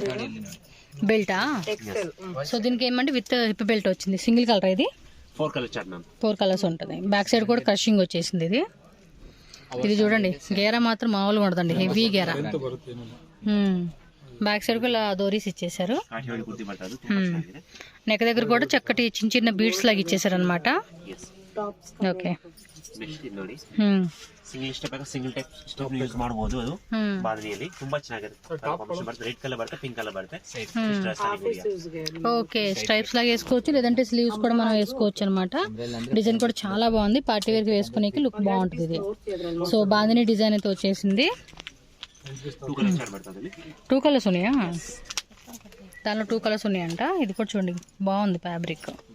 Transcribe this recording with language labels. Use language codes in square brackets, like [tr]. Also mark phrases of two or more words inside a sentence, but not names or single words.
[te] బెల్టా? సో దీనికి ఏమంటే [en] with hip belt [te] వచ్చింది. [en] single colour [te] ఇది. [en] 4 colours chart ma'am. [te] 4 కలర్స్ ఉంటుంది. [en] back side [te] కూడా క్రషింగ్ వచ్చేసింది. ఇది ఇది చూడండి గేరా మాత్రం మామూలుగా ఉండదండి, హెవీ గేరా. [en] back side [te] కూడా డోరీస్ ఇచ్చేసారు. [kn] ಕಾಠಿಯಾವಾಡಿ ಕುರ್ತಿ ಬರ್ತಾ ಅದು ತುಂಬಾ ಚೆನ್ನಾಗಿದೆ. [te] నెక్ దగ్గర కూడా చక్కటి చిన్న చిన్న బీడ్స్ లాగా ఇచ్చేసారు అనమాట. ఓకే, [kn] ಬೆಸ್ಟ್ ಇದು ನೋಡಿ, [en] single step single type step use [kn] ಮಾಡಬಹುದು. ಅದು ಬಾಂಧನಿಯಲ್ಲಿ ತುಂಬಾ ಚೆನ್ನಾಗಿದೆ. ಕಾಂಬಿನೇಷನ್ ಬರುತ್ತೆ, [en] red colour [kn] ಬರುತ್ತೆ, [en] pink colour [te] బడితే. ఓకే, స్ట్రైప్స్ లాగా వేసుకోవచ్చు, లేదంటే స్లీవ్స్ కూడా మనం వేసుకోవచ్చు అనమాట. డిజైన్ కూడా చాలా బాగుంది, [en] party wear [te] కి వేసుకునేకి లుక్ బాగుంటుంది ఇది. సో బాంధని డిజైన్ అయితే వచ్చేసింది. [en] 2 colours [te] ఉన్నాయా? దానిలో [en] 2 colours [te] ఉన్నాయంట. ఇది కూడా చూడండి బాగుంది ఫ్యాబ్రిక్.